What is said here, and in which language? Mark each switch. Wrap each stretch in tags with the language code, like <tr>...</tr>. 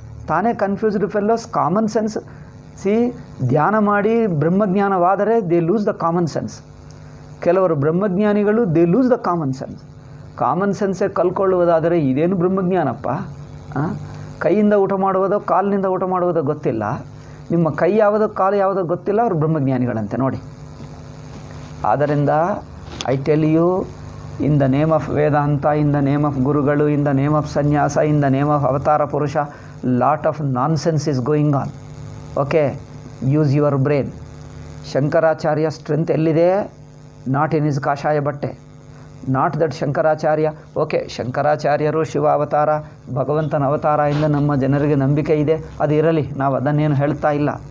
<en>ತಾನೇ confused fellows common sense</en> <kn>ಧ್ಯಾನ ಮಾಡಿ ಬ್ರಹ್ಮಜ್ಞಾನವಾದರೆ</kn> <en>They lose the common sense.</en> <kn>ಕೆಲವರು ಬ್ರಹ್ಮಜ್ಞಾನಿಗಳು</kn> <en>They lose the common sense.</en> <kn>Common ಸೆನ್ಸೇ ಕಲ್ಕೊಳ್ಳುವುದಾದರೆ ಇದೇನು ಬ್ರಹ್ಮಜ್ಞಾನಪ್ಪ? ಕೈಯಿಂದ ಊಟ ಮಾಡುವುದೋ ಕಾಲಿನಿಂದ ಊಟ ಮಾಡುವುದೋ ಗೊತ್ತಿಲ್ಲ, ನಿಮ್ಮ ಕೈ ಯಾವುದೋ ಕಾಲು ಯಾವುದೋ ಗೊತ್ತಿಲ್ಲ, ಅವರು ಬ್ರಹ್ಮಜ್ಞಾನಿಗಳಂತೆ ನೋಡಿ.</kn> <en>ಆದ್ದರಿಂದ I tell you, in the name of Vedanta, in the name of Gurugalu, in the name of Sannyasa, in the name of Avatara Purusha, lot of nonsense is going on. Okay, use your brain. Shankaracharya strength</en> <kn>ellide?</kn> <en>Not in his</en> <kn>kashaya batte.</kn> <en>Not that Shankaracharya, okay,</en> <kn>ಶಂಕರಾಚಾರ್ಯರು ಶಿವ ಅವತಾರ, ಭಗವಂತನ ಅವತಾರ ಇಂದ ನಮ್ಮ ಜನರಿಗೆ ನಂಬಿಕೆ ಇದೆ, ಅದು ಇರಲಿ, ನಾವು ಅದನ್ನೇನು ಹೇಳ್ತಾ ಇಲ್ಲ.</kn>